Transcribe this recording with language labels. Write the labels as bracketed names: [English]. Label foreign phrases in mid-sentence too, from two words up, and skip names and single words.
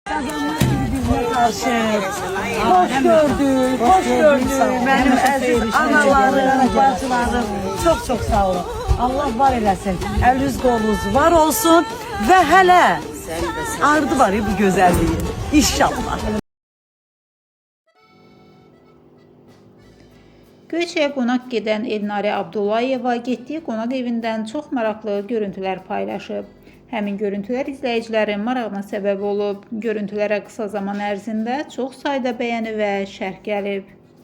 [Turkish] Kazanlar gibi bizimle karşı. Hoş gördük, hoş gördük. Benim aziz analarım, bacılarım. Çok çok sağ olun. Allah [Azerbaijani] var eləsin. [Turkish] Eliniz kolunuz var olsun. Ve hele ardı var ya bu güzelliği. İnşallah. [Azerbaijani] Göyçəyə qonaq gedən Elnarə Abdullayeva getdiyi qonaq evindən çox maraqlı görüntülər paylaşıb. Həmin görüntülər izləyicilərin marağına səbəb olub. Görüntülərə qısa zaman ərzində çox sayda bəyəni və şərh gəlib.